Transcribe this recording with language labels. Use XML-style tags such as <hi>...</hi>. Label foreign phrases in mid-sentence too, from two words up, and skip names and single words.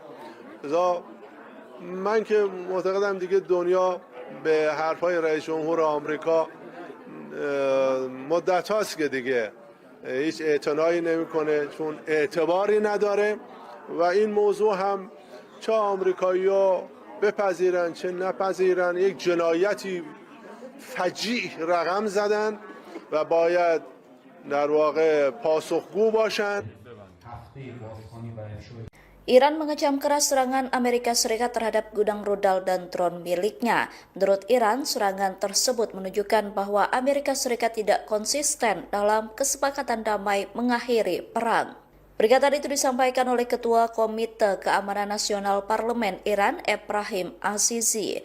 <fa>من که معتقدم دیگه دنیا به حرفای رئیس جمهور آمریکا مدت هاست که دیگه هیچ اعتنایی نمیکنه، چون اعتباری نداره و این موضوع هم چه آمریکایی‌ها بپذیرن چه نپذیرن یک جنایتی فجیع رقم زدن و باید در واقع پاسخگو باشند.</fa> <id>Iran mengecam keras serangan Amerika Serikat terhadap gudang rudal dan drone miliknya. Menurut Iran, serangan tersebut menunjukkan bahwa Amerika Serikat tidak konsisten dalam kesepakatan damai mengakhiri perang. Pernyataan itu disampaikan oleh Ketua Komite Keamanan Nasional Parlemen Iran, Ebrahim Azizi.</id>